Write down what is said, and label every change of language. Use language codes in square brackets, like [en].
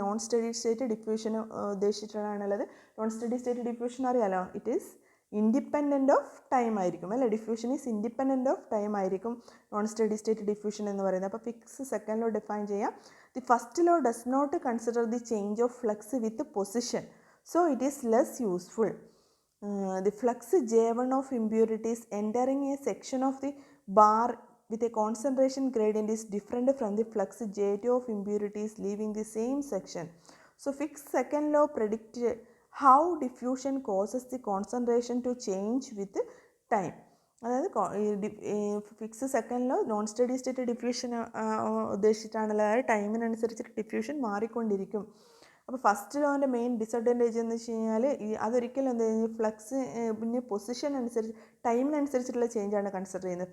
[ml] Non steady state ഡിഫ്യൂഷന് ഉദ്ദേശിച്ചിട്ടാണുള്ളത്. Non steady state diffusion അറിയാലോ, [en] it is independent of time [ml] ആയിരിക്കും അല്ലേ? [en] diffusion is independent of time [ml] ആയിരിക്കും non steady state diffusion എന്ന് പറയുന്നത്. അപ്പോൾ ഫിക്സ് സെക്കൻഡ് ലോ ഡിഫൈൻ ചെയ്യാം. [en] The first law does not consider the change of flux with position, so it is less useful. The flux J1 of impurities entering a section of the bar with a concentration gradient is different from the flux J2 of impurities leaving the same section. So fixed second law predicts how diffusion causes the concentration to change with time. [ml] അതായത് fix second law non steady state diffusion ഉദ്ദേശിച്ചിട്ടാണല്ലോ. അതായത് ടൈമിനനുസരിച്ച് diffusion മാറിക്കൊണ്ടിരിക്കും. അപ്പോൾ first ലോൻ്റെ main disadvantage എന്ന് വെച്ച് കഴിഞ്ഞാൽ അതൊരിക്കലും എന്ത് ചെയ്യുന്നത്? ഫ്ലക്സ് പിന്നെ പൊസിഷൻ അനുസരിച്ച് ടൈമിനനുസരിച്ചിട്ടുള്ള ചേഞ്ചാണ് കൺസിഡർ ചെയ്യുന്നത്.